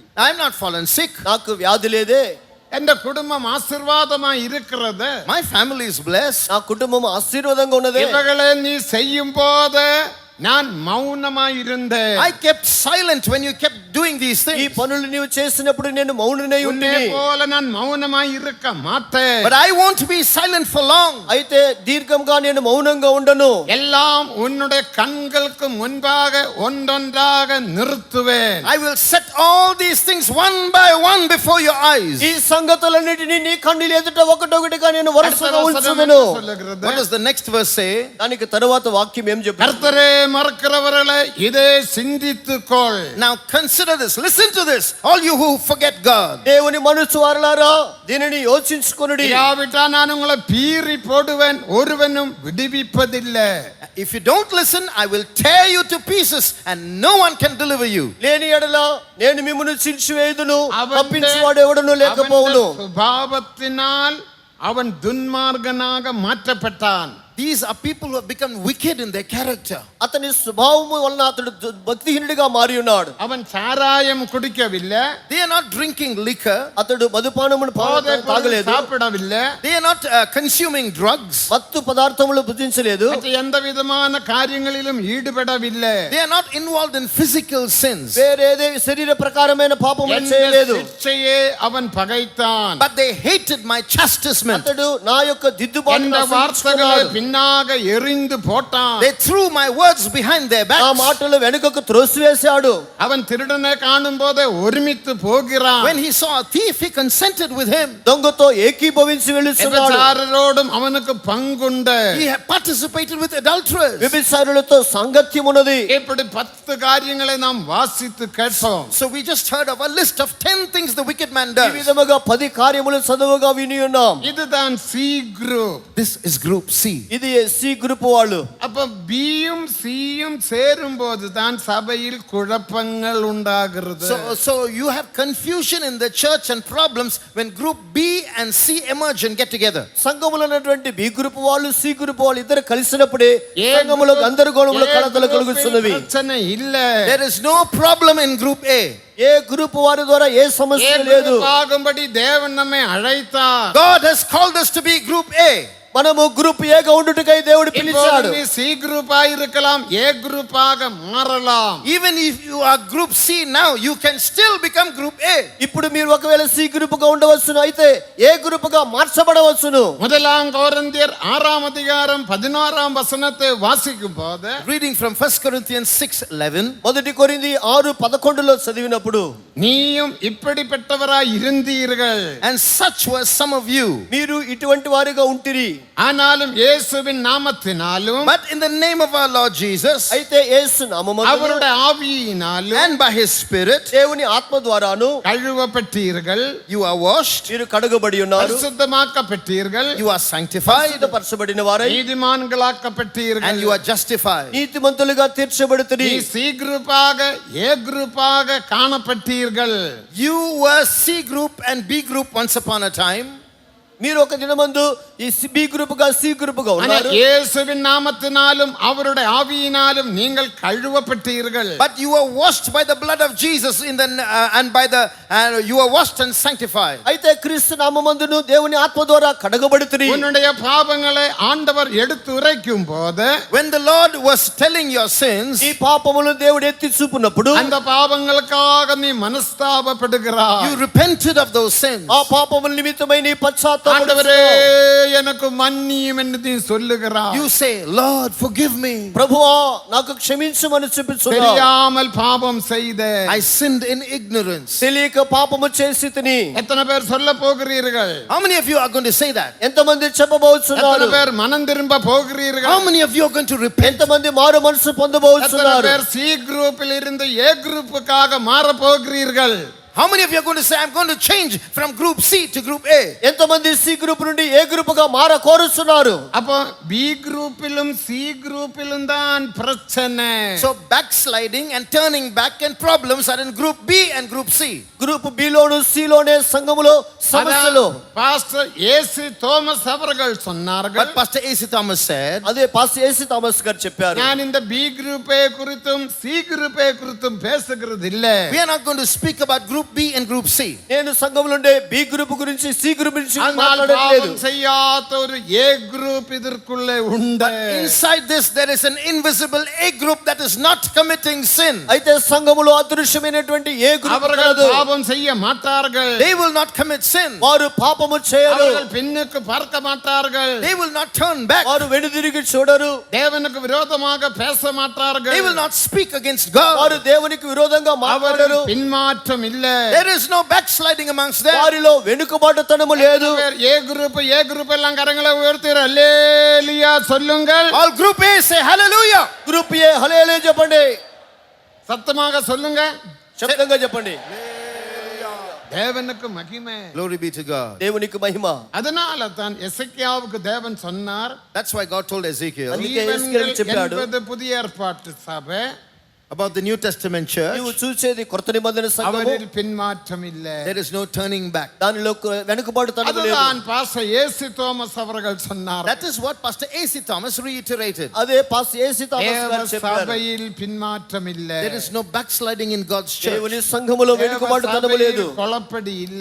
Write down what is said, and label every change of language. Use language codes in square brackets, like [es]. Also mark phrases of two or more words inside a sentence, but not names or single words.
[en] I'm not fallen sick. [te] నాకు వ్యాధి లేదే. [ta] எந்த குடும்பம் ஆசீர்வாதமா இருக்கிறது. [en] My family is blessed. [te] నా కుటుంబం ఆశీర్వాదంగా ఉన్నదే. [ta] இவகளை நீ செய்யும் போது நான் மௌனமாயிருந்தேன். [en] I kept silent when you kept doing these [te] ఈ [en] things. [te] పనులు నీవు చేసినప్పుడు నేను మౌననై [ta] உன்னை [te] ఉంటిని. [ta] போல நான் மௌனமாய் இருக்க மாட்டேன். [en] But I won't be silent for long. [te] అయితే దీర్ఘంగా నేను మౌనంగా ఉండను. [ta] எல்லாம் உன்னுடைய கண்களுக்கு முன்பாக ஒன்றொன்றாக நிறுத்துவேன். [en] I will set all these things one by one before your eyes. [te] ఈ సంగతులన్నిటినీ నీ కన్నుల ఎదుట ఒకటొకటిగా నేను [ta] அடுத்த [te] వరుసగా [ta] வசனம் [te] ఉంచుదును. [ta] என்ன சொல்லுகிறது? [en] What does the next verse say? [te] దానికి తరువాత వాక్యం ఏం చెప్తుంది? [ta] கர்த்தரே மறக்கிறவர்களே இதை சிந்தித்துக்கொள். [en] Now consider this. Listen to this. All you who forget God. [te] దేవుని మనసు వారలారా దీనిని యోచించుకొనుడి. [ta] இல்லாவிட்டா நான் உங்களை பீறி போடுவேன், ஒருவனும் விடுவிப்பதில்லை. [en] If you don't listen, I will tear you to pieces and no one can deliver you. [te] లేని ఎడల నేను మిమ్మును చించివేయుదును, [ta] அவனுடைய [te] తప్పించువాడు ఎవడును లేకపోవును. [ta] சுபாவத்தினால் அவன் துன்மார்கனாக மாற்றப்பட்டான். [en] These are people who have become wicked in their character. [te] అతని స్వభావము వలన అతడు భక్తిహీనుడిగా మారి ఉన్నాడు. [ta] அவன் சாராயம் குடிக்கவில்லை, [en] They are not drinking liquor. [te] అతడు మధుపానమును [ta] போதைப் பொருள் [te] తాగలేదు, [ta] சாப்பிடவில்லை, [en] They are not consuming drugs. [te] మత్తు పదార్థములు భుజించలేదు, [ta] மற்ற எந்த விதமான காரியங்களிலும் ஈடுபடவில்லை. [en] They are not involved in physical sins. [te] వేరేదే శరీర ప్రకారమైన పాపములు [ta] என் [te] చేయలేదు. [ta] சிக்ஷையே அவன் பகைத்தான். [en] But they hated my chastisement. [te] అతడు నా యొక్క దిద్దుబాటును [ta] எந்த வார்த்தைகளை [te] అసహించుకున్నాడు. [ta] பின்னாக எறிந்து போட்டான். [en] They threw my words behind their [te] నా [en] backs. [te] మాటలు వెనుకకు త్రోసివేశాడు. [ta] அவன் திருடனை காணும் போதே ஒருமித்து போகிறான். [en] When he saw a thief, he consented with him. [te] దొంగతో ఏకీభవించి వెళ్తున్నాడు. [ta] விபச்சாரரோடும் அவனுக்கு பங்குண்டு. [en] He had participated with adulterers. [te] వ్యభిచారులతో సాంగత్యం ఉన్నది. [ta] இப்படி 10 காரியங்களை நாம் வாசித்து கேட்போம். [en] So we just heard of a list of 10 things the wicked man [te] ఈ [en] does. [te] విధముగా 10 కార్యములు చదువుగా విని ఉన్నాం. [ta] இதுதான் சி குரூப். [en] This is group C. [te] ఇది సి గ్రూప్ వాళ్ళు. [ta] அப்ப பியும் சியும் சேரும் போது தான் சபையில் குழப்பங்கள் உண்டாகிறது. [en] So you have confusion in the church and problems when group B and C emerge and get together. [te] సంఘములో ఉన్నటువంటి బి గ్రూప్ వాళ్ళు సి గ్రూప్ వాళ్ళు ఇద్దరు కలిసినప్పుడే ఏ సంఘములో గ్రూప్- గందరగోళములు ఏ కలతలు [ta] గ్రూపిல் [te] కలుగుతున్నవి. [ta] பிரச்சனை இல்ல. [en] There is no problem in group A. [te] ఏ గ్రూప్ వారి ద్వారా ఏ సమస్య లేదు. [ta] ஆகும்படி தேவன் நம்மை அழைத்தார். [en] God has called us to be group A. [te] మనము గ్రూప్ ఏగా ఉండుటకై దేవుడు పిలిచాడు. [ta] இப்போது நீ சி குரூப்பா இருக்கலாம், ஏ குரூப்பாக மாறலாம். [en] Even if you are group C now, you can still become group A. [te] ఇప్పుడు మీరు ఒకవేళ సి గ్రూప్ గా ఉండవచ్చును, అయితే ఏ గ్రూప్ గా మార్చబడవచ్చును. [ta] முதலாம் கொரிந்தியர் 6ஆம் அதிகாரம் 16ஆம் வசனத்தை வாசிக்கும் போது [en] Reading from 1 Corinthians 6:11. [te] మొదటి కొరింథీ 6:11లో చదివినప్పుడు [ta] நீயும் இப்படிப்பட்டவராய் இருந்தீர்கள், [en] And such were some of you. [te] మీరు ఇటువంటి వారిగా ఉంటిరి. [ta] ஆனாலும் இயேசுவின் நாமத்தினாலும் [en] But in the name of our Lord Jesus [te] అయితే యేసు నామమున [ta] அவருடைய ஆவியினாலும் [en] and by his Spirit, [te] దేవుని ఆత్మ ద్వారాను [ta] கழுவப்பட்டீர்கள், [en] you are washed, [te] మీరు కడగబడి ఉన్నారు, [ta] பரிசுத்தமாக்கப்பட்டீர்கள், [en] you are sanctified, [te] పరిశుద్ధపరచబడిన వారై [ta] நீதிமான்களாக்கப்பட்டீர்கள். [en] and you are justified. [te] నీతిమంతులుగా తీర్చబడుతురి. [ta] நீ சி குரூப்பாக ஏ குரூப்பாக காணப்பட்டீர்கள். [en] You were C group and B group once upon a time. [te] మీరు ఒక దినమందు ఈ బి గ్రూప్ గా సి గ్రూప్ గా [ta] ஆனால் [te] ఉన్నారు. [ta] இயேசுவின் நாமத்தினாலும் அவருடைய ஆவியினாலும் நீங்கள் கழுவப்பட்டீர்கள். [en] But you were washed by the blood of Jesus and by the you were washed and sanctified. [te] అయితే క్రీస్తు నామమందును దేవుని ఆత్మ ద్వారా కడగబడుతురి. [ta] உன்னுடைய பாவங்களை ஆண்டவர் எடுத்து உரைக்கும் போது [en] When the Lord was telling your sins, [te] ఈ పాపములను దేవుడు ఎత్తి చూపునప్పుడు [ta] அந்த பாவங்களுக்காக நீ மனஸ்தாபப்படுகிறாய். [en] you repented of those sins. [te] ఆ పాపముల నిమిత్తమై నీ పశ్చాత్తాపం [ta] ஆண்டவரே எனக்கு மன்னியும் என்று நீ சொல்லுகிறாய். [en] You say, Lord, forgive me. [te] ప్రభువా నాకు క్షమించమని చెప్పుచున్నావు. [ta] தெரியாமல் பாவம் செய்த [en] I sinned in ignorance. [te] తెలియక పాపము చేసి తిని. [ta] எத்தனை பேர் சொல்ல போகிறீர்கள்? [en] How many of you are going to say that? [te] ఎంతమంది [ta] எத்தனை [te] చెప్పబోతున్నారు? [ta] பேர் மனம் திரும்ப போகிறீர்கள்? [en] How many of you are going to repent? [te] ఎంతమంది మారు మనసు [ta] எத்தனை [te] పొందబోతున్నారు? [ta] பேர் சி குரூப்பில் இருந்து ஏ குரூப்புக்காக மாற போகிறீர்கள்? [en] How many of you are going to say, I'm going to change from group C to group A? [te] ఎంతమంది సి గ్రూప్ నుండి ఏ గ్రూప్ గా మార కోరుతున్నారు? [ta] அப்போ பி குரூப்பிலும் சி குரூப்பிலும் தான் பிரச்சனை. [en] So backsliding and turning back and problems are in group B and group C. [te] గ్రూప్ బి లోను సి లోనే సంఘములో సమస్యలు. [ta] பாஸ்டர் ஏசி தோமஸ் அவர்கள் சொன்னார்கள். [en] But Pastor A.C. Thomas said, [te] అదే పాస్టర్ ఏసీ థామస్ గారు చెప్పారు. [ta] நான் இந்த பி குரூப்பை குறித்தும் சி குரூப்பை குறித்தும் பேசுகிறது இல்ல. [en] we are not going to speak about group B and group C. [te] నేను సంఘములో ఉండే బి గ్రూప్ గురించి సి గ్రూప్ గురించి [ta] ஆனால் [te] మాట్లాడట్లేదు. [ta] பாவம் செய்யாத ஒரு ஏ குரூப் இதற்குள்ளே உண்டு. [en] Inside this there is an invisible A group that is not committing sin. [te] అయితే సంఘములో అదృశ్యమైనటువంటి ఏ గ్రూప్ [ta] அவர்கள் [te] కాదు. [ta] பாவம் செய்ய மாட்டார்கள். [en] They will not commit sin. [te] వారు పాపము చేయరు. [ta] அவர்கள் பின்னுக்கு பார்க்க மாட்டார்கள். [en] They will not turn back. [te] వారు వెనుదిరిగి చూడరు. [ta] தேவனுக்கு விரோதமாக பேச மாட்டார்கள். [en] They will not speak against God. [te] వారు దేవునికి విరోధంగా మాట్లాడరు. [ta] அவர்கள் பின்மாற்றம் இல்ல. [en] There is no backsliding amongst them. [te] వారిలో వెనుకబాటుతనము లేదు. [ta] ஏ குரூப் எல்லாம் கரங்களை உயர்த்தி அல்லேலூயா சொல்லுங்கள். [en] All group A say hallelujah. [te] గ్రూప్ ఏ హల్లెలూయా చెప్పండి. [ta] சத்தமாக சொல்லுங்க. [te] శబ్దంగా చెప్పండి. [ta] தேவனுக்கு மகிமை. [en] Glory be to God. [te] దేవునికి మహిమ. [ta] அதனால தான் எசேக்கியாவுக்கு தேவன் சொன்னார், [en] That's why God told Ezekiel [te] అందుకే ఎస్కేలు చెప్పాడు. [ta] என்பது புதிய ஏற்பாட்டு சபை, [en] about the New Testament church. [te] నీవు చూసేది కొత్త నిబంధన సంఘము. [ta] அவரில் பின்மாற்றம் இல்ல. [en] There is no turning back. [te] దానిలో వెనుకబాటుతనము లేదు. [ta] அதுதான் பாஸ்டர் ஏசி தோமஸ் அவர்கள் சொன்னார். [en] That is what Pastor A.C. Thomas reiterated. [te] అదే పాస్టర్ ఏసీ థామస్ [ta] தேவ [te] గారు చెప్పారు. [ta] சபையில் பின்மாற்றம் இல்ல. [en] There is no backsliding in God's church. [te] దేవుని సంఘములో వెనుకబాటుతనము లేదు. [ta] குழப்படி இல்ல.